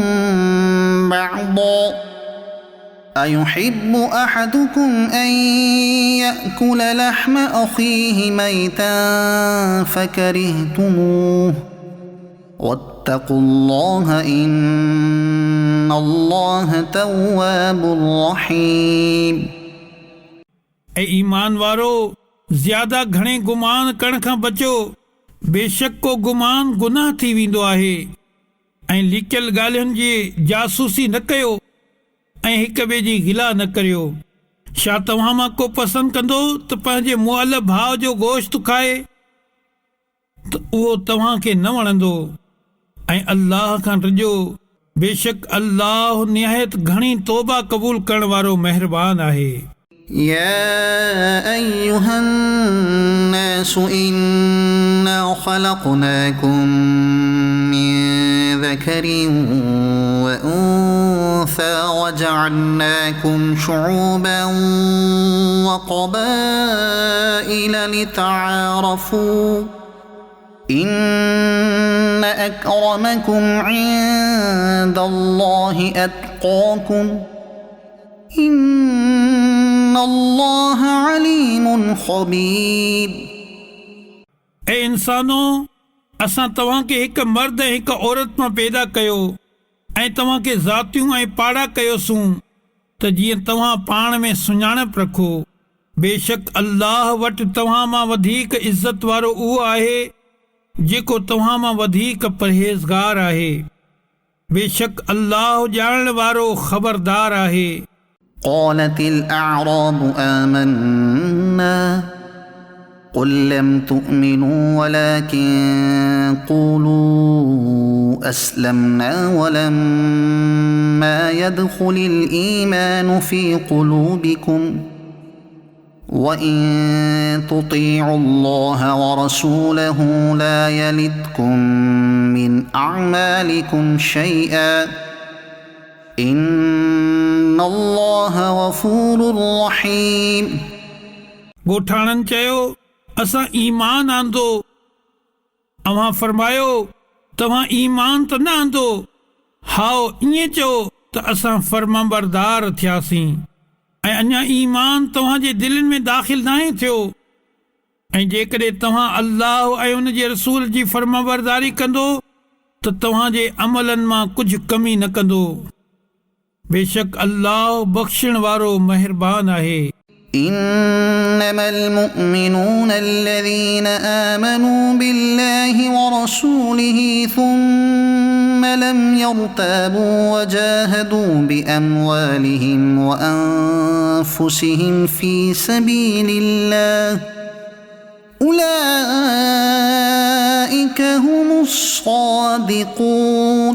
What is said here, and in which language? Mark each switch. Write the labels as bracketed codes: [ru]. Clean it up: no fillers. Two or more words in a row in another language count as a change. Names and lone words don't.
[ar] بعضا أيحب أحدكم أن يأكل لحم أخيه ميتا فكرهتموه واتقوا الله إن الله تواب رحيم [sd] ऐं ईमान वारो ज़्यादा घणे गुमान करण खां बचो, बेशक को गुमान गुनाह थी वेंदो आहे, ऐं लिकियल ॻाल्हियुनि जी जासूसी न कयो ऐं हिक ॿिए जी गिला न करियो। छा तव्हां मां को पसंदि कंदो त पंहिंजे मुअल भाउ जो गोश्त खाए त उहो तव्हां खे न वणंदो, ऐं अल्लाह खां डिॼो, बेशक अल्लाह निहायत घणी तौबा क़बूल करण वारो महिरबान आहे। [ar] يا أيها الناس إنا خلقناكم من ذكر وأنثى وجعلناكم شعوبا وقبائل لتعارفوا إن أكرمكم عند الله أتقاكم إن الله عليم خبير [sd] ए इंसानो असां तव्हांखे हिकु मर्द ऐं हिकु औरत मां पैदा कयो ऐं तव्हांखे ज़ातियूं ऐं पाड़ा कयोसूं त जीअं तव्हां पाण में सुञाणप रखो बेशक अल्लाह वटि तव्हां मां वधीक इज़त वारो उहो आहे जेको तव्हां मां वधीक परहेज़गार आहे बेशक अल्लाह ॼाणण वारो ख़बरदार आहे [ar] قالت الأعراب آمنا قل لم تؤمنوا ولكن قولوا أسلمنا ولما يدخل الإيمان في قلوبكم وإن تطيعوا الله ورسوله لا يلدكم من أعمالكم شيئا إن الله غفور رحيم [sd] ॻोठाणनि चयो असां ईमान आंदो अव्हां फरमायो तव्हां ईमान त न आंदो हाओ ईअं चओ त असां फर्माबरदार थियासीं ऐं अञा ईमान तव्हांजे दिलनि में दाख़िल नाहे थियो ऐं जेकॾहिं तव्हां अल्लाह ऐं उन जे रसूल जी फर्माबरदारी कंदो त तव्हांजे अमलनि मां कुझु कमी न कंदो बेशक अल्लाह बख़्शण वारो महिरबान आहे [ar] إنما المؤمنون الذين آمنوا بالله ورسوله ثم لم يرتابوا وجاهدوا بأموالهم وأنفسهم في سبيل الله أولئك هم الصادقون